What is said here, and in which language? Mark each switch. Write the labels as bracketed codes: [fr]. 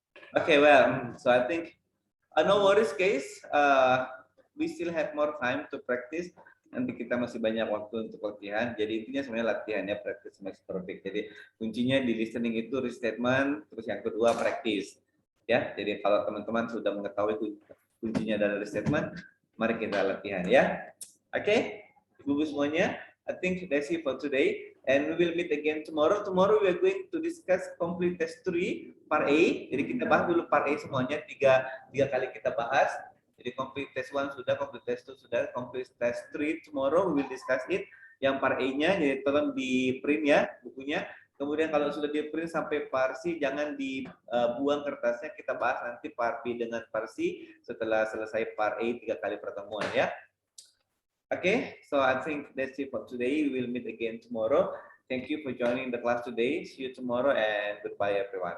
[en] Okay, well, so I think no worries, guys. We still have more time to practice. [id] Nanti kita masih banyak waktu untuk latihan. Jadi intinya sebenarnya latihan ya, [en] practice makes perfect. [id] Jadi kuncinya di listening itu restatement, terus yang kedua practice. Ya, jadi kalau teman-teman sudah mengetahui kuncinya adalah restatement, mari kita latihan ya. [en] Oke, [id] Ibu-ibu semuanya, [en] I think that's it for today. And we will meet again tomorrow. Tomorrow we are going to discuss complete test 3 part A. [id] Jadi kita bahas dulu part A semuanya, tiga kali kita bahas. [en] Jadi complete test 1 sudah, complete test 2 sudah, complete test 3 tomorrow we will discuss it. [id] Yang part A-nya jadi tolong di print ya bukunya. Kemudian kalau sudah di print sampai part C jangan dibuang kertasnya, kita bahas nanti part B dengan part C setelah selesai part A 3 kali pertemuan ya. [en] Okay, so I think that's it for today. We will meet again tomorrow. Thank you for joining the class today. See you tomorrow and goodbye everyone.